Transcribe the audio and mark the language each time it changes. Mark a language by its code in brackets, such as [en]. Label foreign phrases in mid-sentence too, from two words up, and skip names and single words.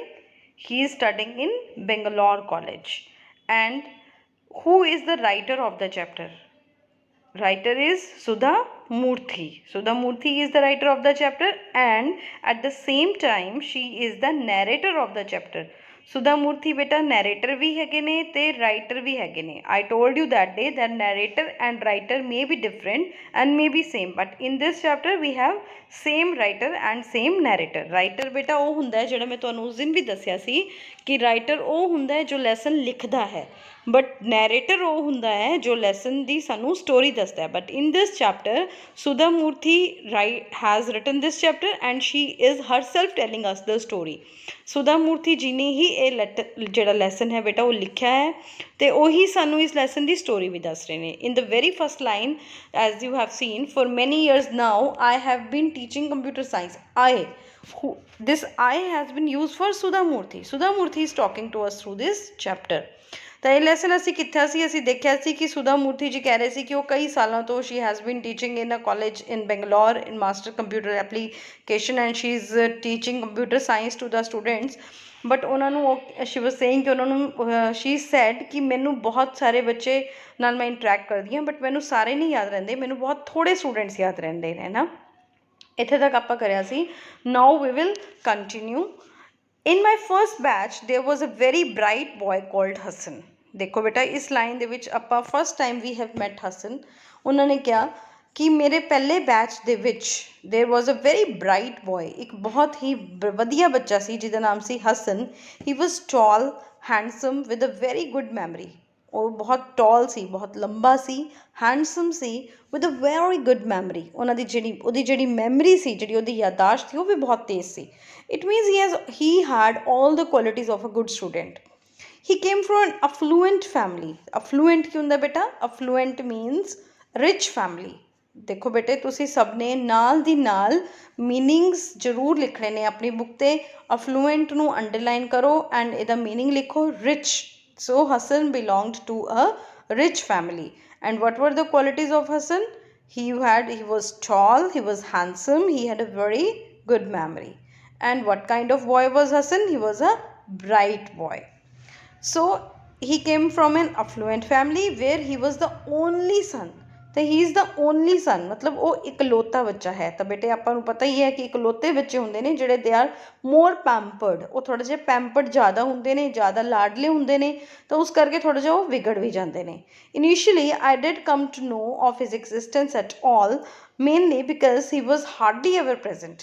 [en] He is studying in Bangalore College. And who is the writer of the chapter? Writer is Sudha Murthy. Sudha Murthy is the writer of the chapter, and at the same time she is the narrator of the chapter. [pa] Sudha Murthy beta narrator ਭੀ ਹੈਗੇ ਨੇ ਤੇ writer ਭੀ ਹੈਗੇ ਨੇ. [en] I told you that day that narrator and writer may be different and may be same, but in this chapter we have same writer and same narrator. [pa] Writer beta ਉਹ ਹੁੰਦਾ ਹੈ ਜਿਹੜਾ ਮੈਂ ਤੁਹਾਨੂੰ ਉਸ ਦਿਨ ਵੀ ਦੱਸਿਆ ਸੀ ਕਿ writer ਉਹ ਹੁੰਦਾ ਹੈ ਜੋ lesson ਲਿਖਦਾ ਹੈ, but narrator ਉਹ ਹੁੰਦਾ ਹੈ ਜੋ lesson ਦੀ ਸਾਨੂੰ story ਦੱਸਦਾ ਹੈ. [en] But in this chapter Sudha Murthy has written this chapter and she is herself telling us the story. [pa] Sudha Murthy ਜੀ ਨੇ ਹੀ ਇਹ ਜਿਹੜਾ lesson ਹੈ ਬੇਟਾ ਉਹ ਲਿਖਿਆ ਹੈ ਤੇ ਉਹੀ ਸਾਨੂੰ ਇਸ lesson ਦੀ story ਵੀ ਦੱਸ ਰਹੇ ਨੇ. [en] In the very first line, as you have seen, for many years now I have been teaching computer science. This I has been used for Sudha Murthy. Sudha Murthy is talking to us through this chapter. [pa] ਤਾਂ ਇਹ ਲੈਸਨ ਅਸੀਂ ਕਿੱਥੇ ਸੀ? ਅਸੀਂ ਦੇਖਿਆ ਸੀ ਕਿ ਸੁਧਾ ਮੂਰਤੀ ਜੀ ਕਹਿ ਰਹੇ ਸੀ ਕਿ ਉਹ ਕਈ ਸਾਲਾਂ ਤੋਂ [en] she has been teaching in a college in Bangalore in master computer application, and she is teaching computer science to the students. [pa] ਬਟ ਉਹਨਾਂ ਨੂੰ ਉਹ [en] she was saying [pa] ਕਿ ਉਹਨਾਂ ਨੂੰ [en] she said [pa] ਕਿ ਮੈਨੂੰ ਬਹੁਤ ਸਾਰੇ ਬੱਚੇ ਨਾਲ ਮੈਂ ਇੰਟਰੈਕਟ ਕਰਦੀ ਹਾਂ, ਬਟ ਮੈਨੂੰ ਸਾਰੇ ਨਹੀਂ ਯਾਦ ਰਹਿੰਦੇ, ਮੈਨੂੰ ਬਹੁਤ ਥੋੜ੍ਹੇ ਸਟੂਡੈਂਟਸ ਯਾਦ ਰਹਿੰਦੇ ਨੇ ਨਾ. ਇੱਥੇ ਤੱਕ ਆਪਾਂ ਕਰਿਆ ਸੀ. [en] now we will continue. In my first batch there was a very bright boy called Hassan. [pa] ਦੇਖੋ ਬੇਟਾ ਇਸ ਲਾਈਨ ਦੇ ਵਿਚ ਆਪਾਂ [en] first time we have met [pa] Hassan. ਉਨ੍ਹਾਂ ਕਿਹਾ ਕਿ ਮੇਰੇ ਪਹਿਲੇ ਬੈਚ ਦੇ ਵਿਚ [en] there was a very bright boy, [pa] ਇੱਕ ਬਹੁਤ ਹੀ ਵਧੀਆ ਬੱਚਾ ਸੀ ਜਿਹਦਾ ਨਾਮ ਸੀ Hassan. [en] He was tall, handsome with a very good memory. [pa] ਉਹ ਬਹੁਤ ਟੌਲ ਸੀ, ਬਹੁਤ ਲੰਬਾ ਸੀ, ਹੈਂਡਸਮ ਸੀ, [en] with a very good memory. [pa] ਉਹਦੀ ਜਿਹੜੀ ਮੈਮਰੀ ਸੀ, ਜਿਹੜੀ ਉਹਦੀ ਯਾਦਾਸ਼ਤ ਸੀ, ਉਹ ਵੀ ਬਹੁਤ ਤੇਜ਼ ਸੀ. [en] it means he had all the qualities of a good student. He came from an affluent family. [pa] affluent ਕੀ ਹੁੰਦਾ ਬੇਟਾ? [en] affluent means rich family. [pa] ਦੇਖੋ ਬੇਟੇ ਤੁਸੀਂ ਸਭ ਨੇ ਨਾਲ ਦੀ ਨਾਲ ਮੀਨਿੰਗਸ ਜ਼ਰੂਰ ਲਿਖਣੇ ਨੇ ਆਪਣੀ ਬੁੱਕ 'ਤੇ. affluent ਨੂੰ ਅੰਡਰਲਾਈਨ ਕਰੋ ਐਂਡ ਇਹਦਾ ਮੀਨਿੰਗ ਲਿਖੋ rich. [en] So Hassan belonged to a rich family. And what were the qualities of Hassan? He was tall, he was handsome, he had a very good memory. And what kind of boy was Hassan? He was a bright boy. So he came from an affluent family where he was the only son. [hi] तो [en] he is the only son, [hi] मतलब वो इकलौता बच्चा है. [pa] ਤੋ ਬੇਟੇ ਆਪਾਂ ਨੂੰ ਪਤਾ ਹੀ ਹੈ ਕਿ ਇਕਲੌਤੇ ਬੱਚੇ ਹੁੰਦੇ ਨੇ ਜਿਹੜੇ [en] they are more pampered. [pa] ਉਹ ਥੋੜ੍ਹਾ ਜਿਹਾ ਪੈਂਪਰਡ ਜ਼ਿਆਦਾ ਹੁੰਦੇ ਨੇ, ਜ਼ਿਆਦਾ ਲਾਡਲੇ ਹੁੰਦੇ ਨੇ, ਤਾਂ ਉਸ ਕਰਕੇ ਥੋੜ੍ਹਾ ਜਿਹਾ ਉਹ ਵਿਗੜ ਵੀ ਜਾਂਦੇ ਨੇ. [en] Initially I did come to know of his existence at all, mainly because he was hardly ever present.